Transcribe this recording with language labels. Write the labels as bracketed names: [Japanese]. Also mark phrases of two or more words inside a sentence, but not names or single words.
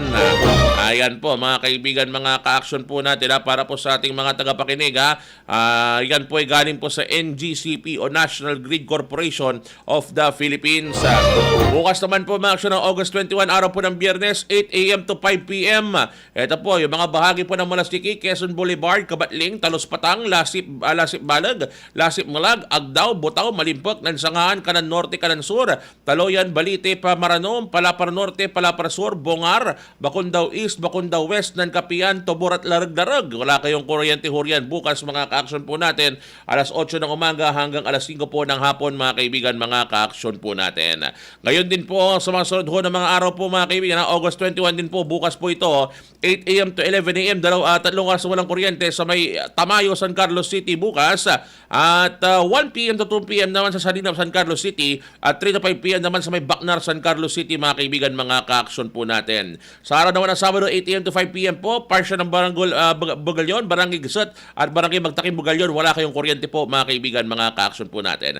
[Filipino] Ayan po mga kaibigan, mga ka-action po natin, para po sa ating mga tagapakinig, yan po ay galing po sa NGCP o National Grid Corporation of the Philippines. Bukas naman po mga action ng August 21, araw po ng Biyernes, 8 a.m. to 5 p.m. Ito po yung mga bahagi po ng Malastiki, Quezon Boulevard, Kabatling, Talos Patang, Lasip Balag, Lasip Malag, Agdao, Butaw, Malimpok, Nansangaan, Kanan Norte, Kanan Sur, Taloyan, Balite, Pamaranom, Palapar Norte, Palapar Sur, Bongar, Bacondao East, Bacondao West, Nankapian, Tobor at Larag-Darag. Wala kayong kuryente huryan bukas, mga ka-action po natin, alas 8 ng umaga hanggang alas 5 po ng hapon, mga kaibigan, mga ka-action po natin. Ngayon din po sa mga sunod ho ng mga araw po, mga kaibigan, August 21 din po, bukas po ito, 8 a.m. to 11 a.m. Tatlong oras walang kuryente sa may Tamayo, San Carlos City bukas, at 1 p.m. to 2 p.m. naman sa Salinao, San Carlos City, at 3 to 5 p.m. naman sa may Bacnar, San Carlos City, mga kaibigan, mga ka-action po natin. Sa araw naman ng Sabado, 8 a.m. to 5 p.m. po, parsya ng Bugalyon, Barangay Gisot at Barangay Magtakim Bugalyon, wala kayong kuryente po, mga kaibigan, mga ka-action po natin.